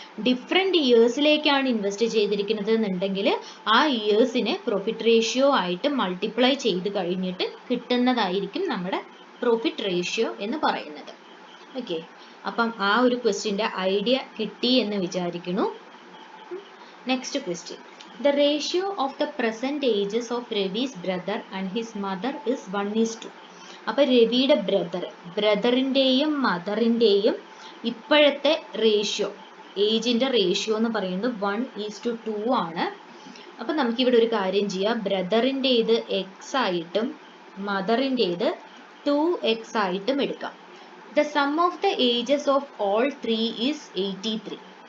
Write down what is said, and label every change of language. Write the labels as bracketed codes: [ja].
[ml] Different ഇയേഴ്സിലേക്കാണ് invest ചെയ്തിരിക്കുന്നത് എന്നുണ്ടെങ്കിൽ ആ ഇയേഴ്സിനെ പ്രോഫിറ്റ് റേഷ്യോ ആയിട്ട് മൾട്ടിപ്ലൈ ചെയ്ത് കഴിഞ്ഞിട്ട് കിട്ടുന്നതായിരിക്കും നമ്മുടെ പ്രോഫിറ്റ് റേഷ്യോ എന്ന് പറയുന്നത്. ഓക്കെ, അപ്പം ആ ഒരു ക്വസ്റ്റ്യൻ്റെ ഐഡിയ കിട്ടി എന്ന് വിചാരിക്കുന്നു. [en] Next question, the ratio of the present ages of Ravi's brother and his mother is 1:2. [ml] അപ്പോൾ രവിയുടെ ബ്രദറിൻ്റെയും മദറിൻ്റെയും ഇപ്പോഴത്തെ റേഷ്യോ, ഏജിന്റെ റേഷ്യോ എന്ന് പറയുന്നത് 1:2 ആണ്. അപ്പൊ നമുക്ക് ഇവിടെ ഒരു കാര്യം ചെയ്യാം, ബ്രദറിൻ്റെത് എക്സ് ആയിട്ടും മദറിൻ്റെത് 2x ആയിട്ടും എടുക്കാം. [en] The sum of the ages of all 3 is 83.